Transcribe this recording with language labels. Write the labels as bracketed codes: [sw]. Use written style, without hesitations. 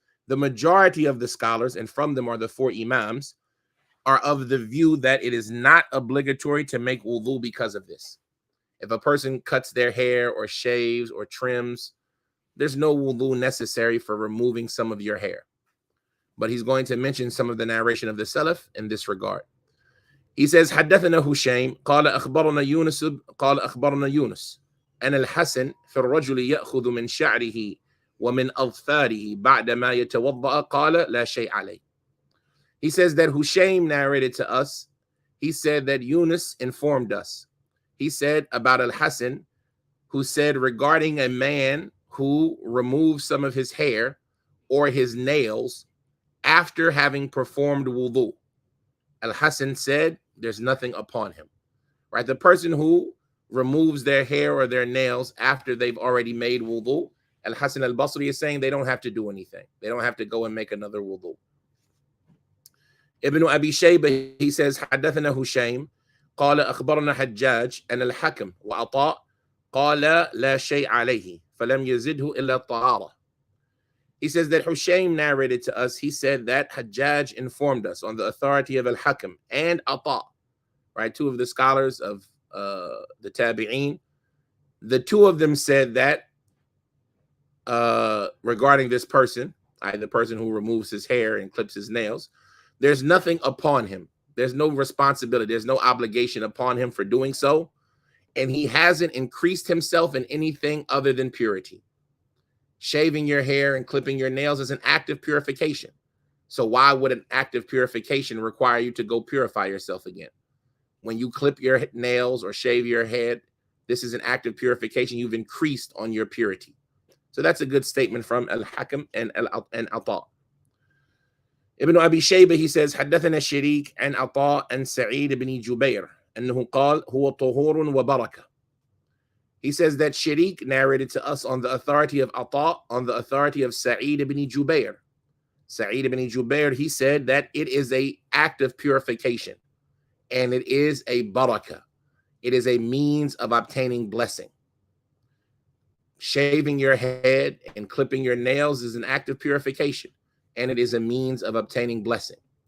[en] The majority of the scholars, and from them are the four imams, are of the view that it is not obligatory to make wudu because of this. If a person cuts their hair or shaves or trims, there's no wudu necessary for removing some of your hair. But he's going to mention some of the narration of the Salaf in this regard. He says, [ar] حدثنا هشيم قال أخبرنا يونس قال أخبرنا يونس أن الحسن في الرجل يأخذ من شعره ومن أظفاره بعدما يتوضأ قال لا شيء عليه. [en] He says that Hushaym narrated to us. He said that Yunus informed us. He said about Al-Hasan, who said regarding a man who removed some of his hair or his nails after having performed wudu. Al-Hasan said there's nothing upon him. Right? The person who removes their hair or their nails after they've already made wudu, Al-Hasan al-Basri is saying they don't have to do anything. They don't have to go and make another wudu. Ibn Abi Shaybah, he says, [ar] حدثنا هشيم قال أخبرنا حجاج أن الحكم وعطاء قال لا شيء عليه فلم يزده إلا الطهارة. [en] He says that Hushaym narrated to us, he said that Hajjaj informed us on the authority of Al-Hakam and Ata, right? Two of the scholars of the Tabi'een. The two of them said that regarding this person, the person who removes his hair and clips his nails, there's nothing upon him. There's no responsibility. There's no obligation upon him for doing so. And he hasn't increased himself in anything other than purity. Shaving your hair and clipping your nails is an act of purification. So why would an act of purification require you to go purify yourself again? When you clip your nails or shave your head, this is an act of purification. You've increased on your purity. So that's a good statement from Al-Hakam and Ata. Ibn Abi Shayba, he says, [ar] حدثنا الشريك عن عطاء عن سعيد بن جبير أنه قال هو طهور وبركة. [en] He says that Sharik narrated to us on the authority of Ata, on the authority of Sa'id ibn Jubair. Sa'id ibn Jubair, he said that it is an act of purification and it is a barakah. It is a means of obtaining blessing. Shaving your head and clipping your nails is an act of purification and it is a means of obtaining blessing.